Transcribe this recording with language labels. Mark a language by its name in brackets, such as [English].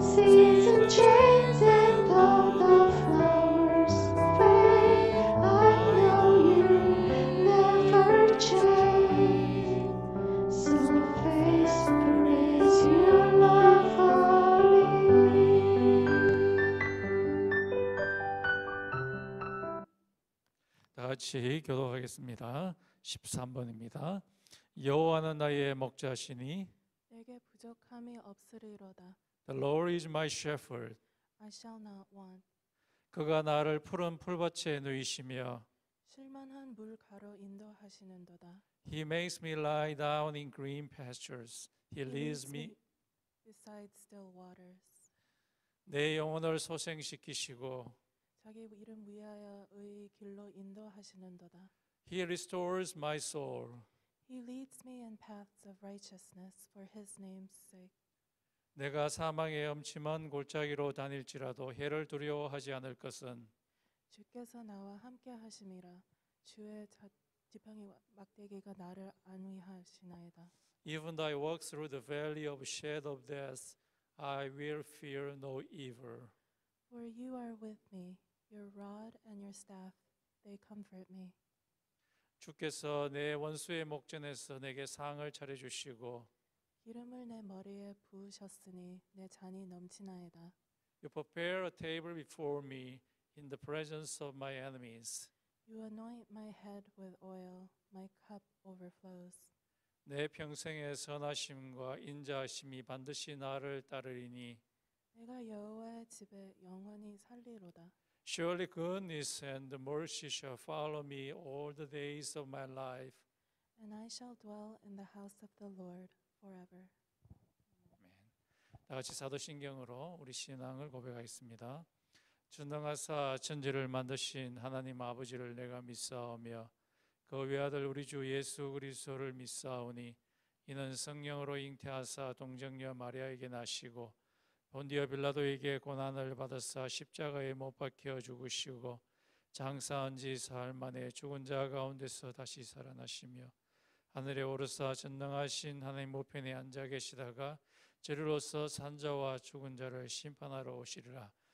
[English] Season change and all the flowers fade, I know you never change. So faithful is your love for me. [Korean] 다 같이 교독하겠습니다. 13번입니다. 여호와는 나의 목자시니 내게 부족함이 없으리로다. [English] The Lord is my shepherd. I shall not want. [Korean] 그가 나를 푸른 풀밭에 누이시며 쉴만한 물가로 인도하시는도다. [English] He makes me lie down in green pastures. He leads me beside still waters. [Korean] 내 영혼을 소생시키시고 자기 이름 위하여 의의 길로 인도하시는도다. [English] He restores my soul. He leads me in paths of righteousness for his name's sake. [Korean] 내가 사망의 엄침한 골짜기로 다닐지라도 해를 두려워하지 않을 것은 주께서 나와 함께 하심이라. 주의 지팡이 막대기가 나를 안위하시나이다. [English] Even though I walk through the valley of shadow of death, I will fear no evil. For you are with me, your rod and your staff, they comfort me. [Korean] 주께서 내 원수의 목전에서 내게 상을 차려주시고 기름을 내 머리에 부으셨으니 내 잔이 넘치나이다. [English] You prepare a table before me in the presence of my enemies. You anoint my head with oil, my cup overflows. [Korean] 내 평생의 선하심과 인자하심이 반드시 나를 따르리니 내가 여호와의 집에 영원히 살리로다. [English] Surely goodness and mercy shall follow me all the days of my life. And I shall dwell in the house of the Lord forever. [Korean] 아멘. 다 같이 사도신경으로 우리 신앙을 고백하겠습니다. 전능하사 천지를 만드신 하나님 아버지를 내가 믿사오며 그 외아들 우리 주 예수 그리스도를 믿사오니 이는 성령으로 잉태하사 동정녀 마리아에게 나시고 본디오 빌라도에게 고난을 받으사 십자가에 못 박혀 죽으시고 장사한 지 사흘 만에 죽은 자 가운데서 다시 살아나시며 하늘에 오르사 전능하신 하나님 우편에 앉아 계시다가 저리로서 산자와 죽은 자를 심판하러 오시리라.